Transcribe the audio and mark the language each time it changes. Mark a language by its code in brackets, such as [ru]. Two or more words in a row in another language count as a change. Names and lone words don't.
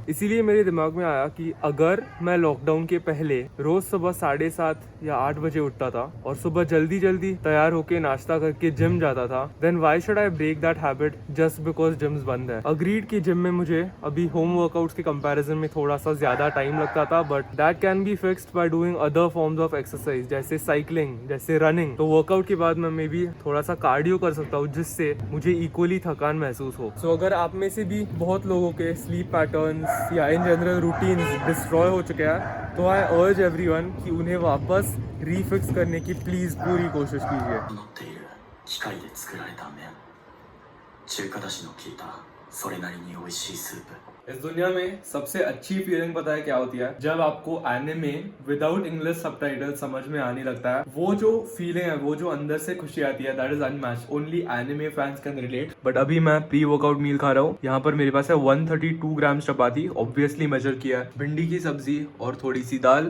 [hi] इसीलिए मेरे दिमाग में आया कि अगर मैं लॉकडाउन के पहले रोज़ सुबह 7:30 या 8 बजे उठता था और सुबह जल्दी जल्दी तैयार होकर नाश्ता करके जिम जाता था, [en] then why should I break that habit just because gyms [hi] बंद है। अग्रीड की जिम में मुझे अभी [en] home workouts [hi] के कंपैरिजन में थोड़ा सा ज्यादा टाइम लगता था, [en] But that can be fixed by doing other forms of exercise, जैसे cycling, जैसे running। [hi] तो वर्कआउट के बाद मैं मे बी थोड़ा सा कार्डियो कर सकता हूँ, जिससे मुझे इक्वली थकान महसूस हो। सो अगर आप में से भी बहुत लोगों के [en] sleep patterns [hi] या [en] in general routine [hi] डिस्ट्रॉय हो चुके हैं, तो [en] I urge everyone [hi] कि उन्हें वापस रीफिक्स करने की प्लीज पूरी कोशिश कीजिए। [ja] 中華だしの効いたそれなりに美味しいスープ। [hi] इस दुनिया में सबसे अच्छी फीलिंग पता है क्या होती है? जब आपको [en] anime without English subtitle [hi] समझ में आने लगता है। वो जो फीलिंग है, वो जो अंदर से खुशी आती है, [en] that is unmatched. Only anime fans can relate. [hi] बट अभी मैं [en] pre workout meal [hi] खा रहा हूँ। यहाँ पर मेरे पास है 132 ग्राम चपाती, [en] obviously measure [hi] किया है, भिंडी की सब्जी और थोड़ी सी दाल।